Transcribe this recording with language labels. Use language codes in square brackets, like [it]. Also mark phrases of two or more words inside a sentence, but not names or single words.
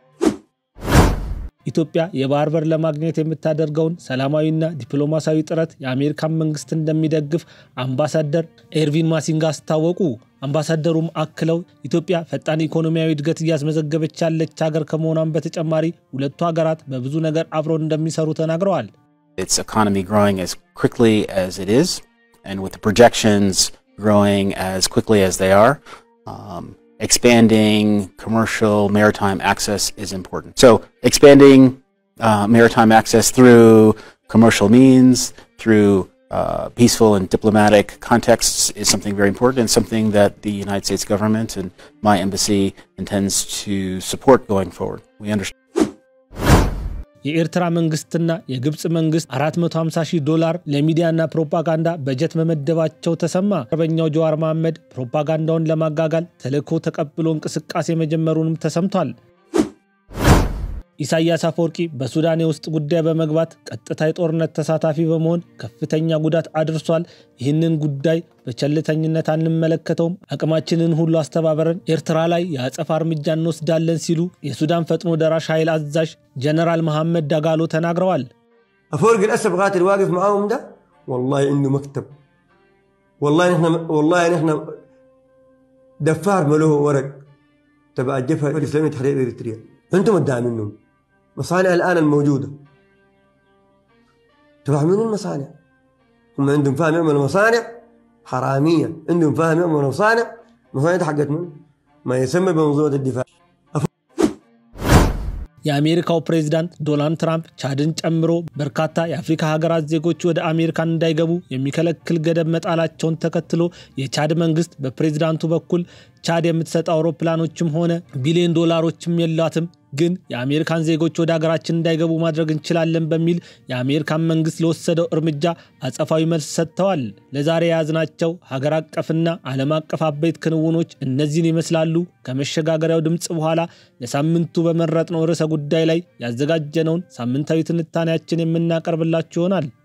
[am] ኢትዮጵያ የባህር በር ለማግኘት የምታደርገውን ሰላማዊና ዲፕሎማሲያዊ ጥረት የአሜሪካን መንግስት እንደሚደግፍ አምባሳደር ኤርቪን ማሲንጋ አስታወቁ። አምባሳደሩም አክለው ኢትዮጵያ ፈጣን ኢኮኖሚያዊ እድገት እያስመዘገበች ያለች ሀገር ከመሆኗም በተጨማሪ ሁለቱ ሀገራት በብዙ ነገር አብረው እንደሚሰሩ ተናግረዋል። [en] Its economy growing as quickly as it is and with the projections growing as quickly as they are, expanding commercial maritime access is important. So expanding maritime access through commercial means, through peaceful and diplomatic contexts is something very important and something that the United States government and my embassy intends to support going forward. We understand. [am] የኤርትራ መንግስትና የግብጽ መንግስት $450,000 ለሚዲያና ፕሮፓጋንዳ በጀት መመደባቸው ተሰማ። አርበኛው ጀዋር መሐመድ ፕሮፓጋንዳውን ለማጋጋል ተልእኮ ተቀብሎ እንቅስቃሴ መጀመሩንም ተሰምቷል። ኢሳያስ አፈወርቂ በሱዳን ውስጥ ጉዳይ በመግባት ቀጥታ የጦርነት ተሳታፊ በመሆን ከፍተኛ ጉዳት አድርሷል። ይህንን ጉዳይ በቸልተኝነት አንመለከተውም፣ አቅማችንን ሁሉ አስተባበረን ኤርትራ ላይ ያጸፋ እርምጃ እንወስዳለን ሲሉ የሱዳን ፈጥኖ ደራሽ ኃይል አዛዥ ጀነራል መሐመድ ዳጋሎ ተናግረዋል። [ar] أفورق الأسد قاتل واقف معاهم ده والله عنده مكتب، والله نحن دفار ملوه ورق تبع الجبهة الإسلامية تحرير إريتريا، أنتم الداعمينهم مصانع الآن الموجودة تبع من المصانع، هم عندهم فهم يعملوا مصانع حرامية، عندهم فهم يعملوا مصانع حقت من ما يسمى بمنظومة الدفاع. [am] የአሜሪካው ፕሬዝዳንት ዶናልድ ትራምፕ ቻድን ጨምሮ በርካታ የአፍሪካ ሀገራት ዜጎች ወደ አሜሪካን እንዳይገቡ የሚከለክል ገደብ መጣላቸውን ተከትሎ የቻድ መንግስት በፕሬዝዳንቱ በኩል ቻድ የምትሰጠው አውሮፕላኖችም ሆነ ቢሊዮን ዶላሮችም የላትም፣ ግን የአሜሪካን ዜጎች ወደ ሀገራችን እንዳይገቡ ማድረግ እንችላለን በሚል የአሜሪካን መንግስት ለወሰደው እርምጃ አጸፋዊ መልስ ሰጥተዋል። ለዛሬ ያዝናቸው ሀገር አቀፍና ዓለም አቀፍ አበይት ክንውኖች እነዚህን ይመስላሉ። ከመሸጋገሪያው ድምጽ በኋላ ለሳምንቱ በመረጥነው ርዕሰ ጉዳይ ላይ ያዘጋጀነውን ሳምንታዊ ትንታኔያችን የምናቀርብላችሁ ይሆናል።